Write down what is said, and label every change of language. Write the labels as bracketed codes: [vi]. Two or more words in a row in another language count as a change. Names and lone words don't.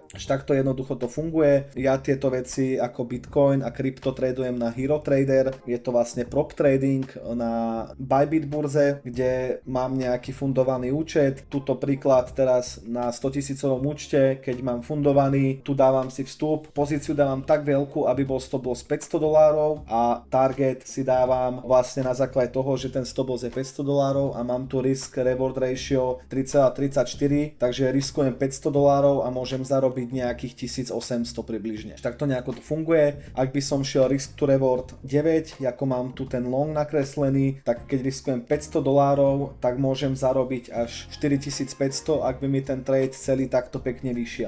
[sk] Až takto jednoducho to funguje. Ja tieto veci ako Bitcoin a krypto tradujem na Hero Trader, je to vlastne [en] prop trading [sk] na Bybit burze, kde mám nejaký fundovaný účet. Tuto príklad teraz na 100 000 účte, keď mám fundovaný, tu dávam si vstup, pozíciu dávam tak veľkú, aby bol [en] stop loss [sk] $500 a target si dávam vlastne na základe toho, že ten stop loss je $500 a mám tu [en] risk reward ratio [sk] 3,34, takže riskujem $500 a môžem zarobiť nejakých 1800 približne. Tak to nejako to funguje. Ak by som šiel [en] risk to reward [sk] 9, ako mám tu ten long nakreslený, tak keď riskujem $500, tak môžem zarobiť až 4500, ak by mi ten trade celý takto pekne vyšiel.